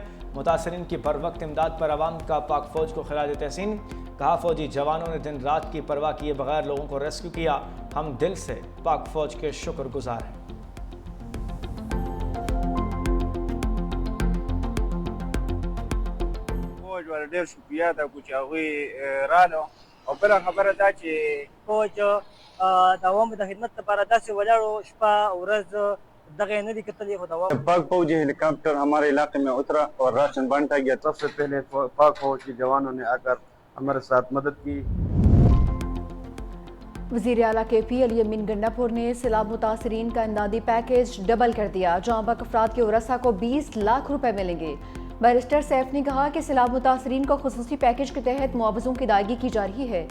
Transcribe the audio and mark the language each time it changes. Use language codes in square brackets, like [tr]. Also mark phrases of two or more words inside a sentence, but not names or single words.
[ur] متاثرین کی بروقت امداد پر عوام کا پاک فوج کو خراج تحسین۔ کہا فوجی جوانوں نے دن رات کی پرواہ کیے بغیر لوگوں کو ریسکیو کیا، ہم دل سے پاک فوج کے شکر گزار ہیں۔ [ps] فوج والا ډېر شکریه ده چې هغوی رالو، او بله خبره دا چې فوج د عوامو د خدمت لپاره داسې ولاړو شپه ورځ دغه یې نه دي کتلي، خو د عوامو [ur] پاک فوجی ہیلی کاپٹر ہمارے علاقے میں اترا اور راشن بانٹا گیا۔ سب سے پہلے پاک فوج کے جوانوں نے آ کر ہمارے ساتھ مدد کی۔ وزیر اعلیٰ کے پی علی امین گنڈا پور نے سیلاب متاثرین کا امدادی پیکج ڈبل کر دیا۔ جاں بحق افراد کے ورثاء کو 20 لاکھ روپے ملیں گے۔ بیرسٹر سیف نے کہا کہ سیلاب متاثرین کو خصوصی پیکج کے تحت معاوضوں کی ادائیگی کی جا رہی ہے۔